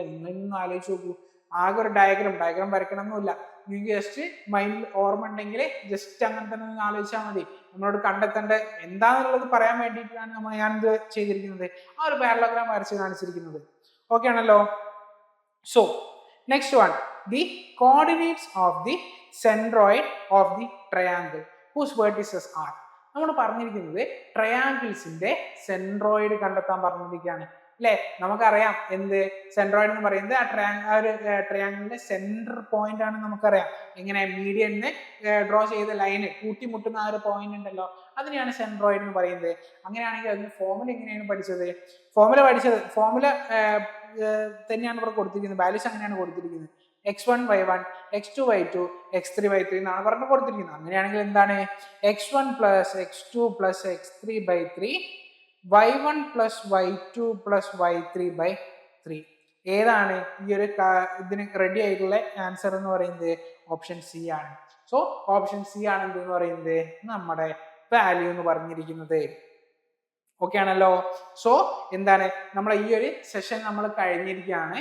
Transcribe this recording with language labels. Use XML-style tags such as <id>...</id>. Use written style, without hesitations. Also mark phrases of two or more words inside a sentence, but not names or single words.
<ml>നിങ്ങളൊന്നും ആലോചിച്ച് നോക്കൂ, ആകെ ഒരു ഡയഗ്രാം വരയ്ക്കണം എന്നില്ല. നിങ്ങൾക്ക് ജസ്റ്റ് മൈൻഡിൽ ഓർമ്മ ഉണ്ടെങ്കിൽ ജസ്റ്റ് അങ്ങനെ തന്നെ നിങ്ങൾ ആലോചിച്ചാൽ മതി. നമ്മളോട് കണ്ടെത്തേണ്ട എന്താണെന്നുള്ളത് പറയാൻ വേണ്ടിയിട്ടാണ് ഞാനിത് ചെയ്തിരിക്കുന്നത്. ആ ഒരു പാരലോഗ്രാം വരച്ച് കാണിച്ചിരിക്കുന്നത്. ഓക്കെ ആണല്ലോ?</ml> <en>so next one, the coordinates of the centroid of the triangle whose vertices are.</en> <ml>നമ്മൾ പറഞ്ഞിരിക്കുന്നത് ട്രയാങ്കിൾസിന്റെ സെൻട്രോയിഡ് കണ്ടെത്താൻ പറഞ്ഞിരിക്കുകയാണ് അല്ലെ? നമുക്കറിയാം എന്ത് സെൻട്രോയിഡ് എന്ന് പറയുന്നത് ആ ഒരു ട്രയാങ്കിളിന്റെ സെന്റർ പോയിന്റ് ആണ്. നമുക്കറിയാം എങ്ങനെ മീഡിയനെ ഡ്രോ ചെയ്ത ലൈന് കൂട്ടിമുട്ടുന്ന ആ ഒരു പോയിന്റ് ഉണ്ടല്ലോ, അതിനെയാണ് സെൻട്രോയിഡ് എന്ന് പറയുന്നത്. അങ്ങനെയാണെങ്കിൽ അതിന് ഫോർമുല എങ്ങനെയാണ് പഠിച്ചത്? ഫോർമുല തന്നെയാണ് ഇവിടെ കൊടുത്തിരിക്കുന്നത്. വാല്യൂസ് അങ്ങനെയാണ് കൊടുത്തിരിക്കുന്നത്. x1 y1, x2 y2, x3 y3 എന്നാണ് പറഞ്ഞു കൊടുത്തിരിക്കുന്നത്. അങ്ങനെയാണെങ്കിൽ എന്താണ്?</ml> <en>x1 plus x2 plus x3 by 3, y1 plus y2 plus y3 by 3.</en> <ml>ഏതാണ് ഈ ഒരു ഇതിന് റെഡി ആയിട്ടുള്ള ആൻസർ എന്ന് പറയുന്നത്?</ml> <en>option C</en> <ml>ആണ്. സോ</ml> <en>option C</en> <ml>ആണ് എന്തെന്ന് പറയുന്നത്? നമ്മുടെ വാല്യൂ എന്ന് പറഞ്ഞിരിക്കുന്നത്. ഓക്കെ ആണല്ലോ? സോ എന്താണ്, നമ്മളെ ഈ ഒരു സെഷൻ നമ്മൾ കഴിഞ്ഞിരിക്കുകയാണ്.</ml>